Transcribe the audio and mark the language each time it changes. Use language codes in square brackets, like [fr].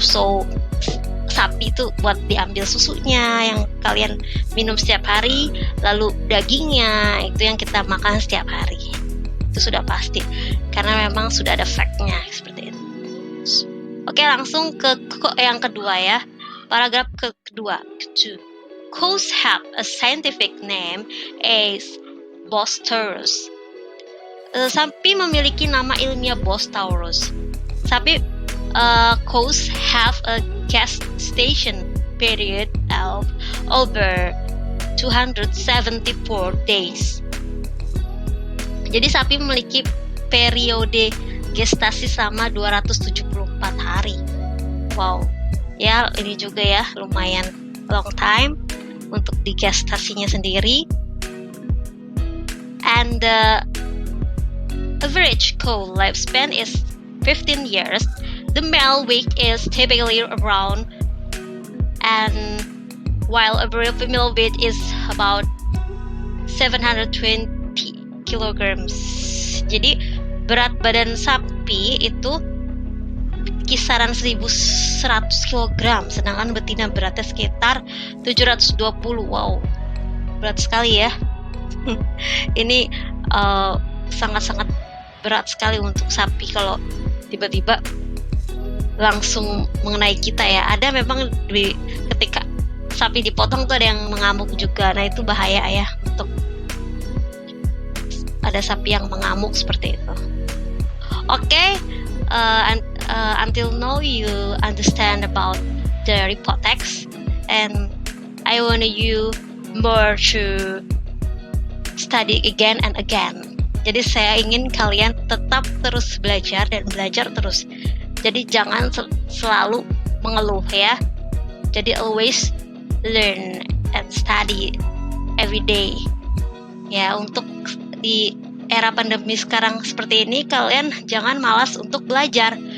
[id] So, sapi itu buat diambil susunya yang kalian minum setiap hari, lalu dagingnya itu yang kita makan setiap hari. Itu sudah pasti karena memang sudah ada fact-nya seperti itu. Oke, langsung ke yang kedua ya. Paragraf kedua. [en] Cows have a scientific name as Bos taurus. [id] Sapi memiliki nama ilmiah Bos taurus. [en] Cows have a gestation period of over 274 days. [id] Jadi sapi memiliki periode gestasi selama 274 hari. Wow. Ya, ini juga ya lumayan [en] long time [id] untuk digestasinya sendiri. [en] And the average cow lifespan is 15 years. The male weight is typically around, and while average female weight is about 720 kilograms. [id] Jadi berat badan sapi itu kisaran 1100 kg, sedangkan betina beratnya sekitar 720. Wow, berat sekali ya. Ini sangat-sangat berat sekali untuk sapi kalau tiba-tiba langsung mengenai kita ya. Ada memang ketika sapi dipotong tuh ada yang mengamuk juga. Nah, itu bahaya ya, untuk ada sapi yang mengamuk seperti itu. [en] Oke, until now you understand about the report text, and I want you more to study again and again. [id] Jadi saya ingin kalian tetap terus belajar dan belajar terus. Jadi jangan selalu mengeluh ya. Jadi [en] always learn and study every day. [id] Ya, untuk di era pandemi sekarang seperti ini, kalian jangan malas untuk belajar.